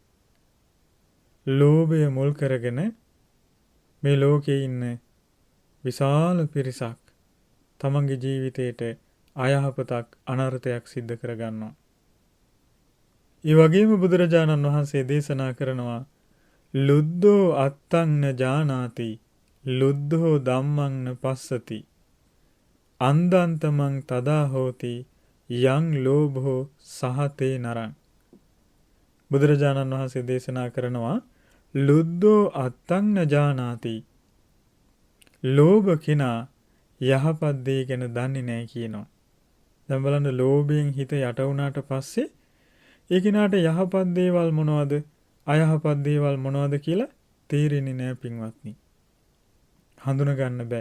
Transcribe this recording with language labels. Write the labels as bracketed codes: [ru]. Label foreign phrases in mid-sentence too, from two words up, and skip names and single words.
[si] ලෝභය මුල් කරගෙන මේ ලෝකේ ඉන්න විශාල පිරිසක් තමන්ගේ ජීවිතයට අයහපතක්, අනර්ථයක් සිද්ධ කරගන්නවා. ඒ වගේම බුදුරජාණන් වහන්සේ දේශනා කරනවා [pi] ලුද්ධෝ අත්තං න ජානාති ලුද්ධෝ ධම්මං න පස්සති අන්දන්තමං තදා හෝති යං ලෝභෝ සහතේ නරං. [si] බුදුරජාණන් වහන්සේ දේශනා කරනවා [pi] ලුද්ධෝ අත්තං න ජානාති, [si] ලෝභ කෙනා යහපත් දේ ගැන දන්නේ නැහැ කියනවා. දැන් බලන්න, ලෝභයෙන් හිත යට වුණාට පස්සේ ඒ කෙනාට යහපත් දේවල් මොනවද, අයහපත් දේවල් මොනවද කියලා තේරෙන්නේ නැහැ පින්වත්නි. හඳුනා ගන්න බෑ.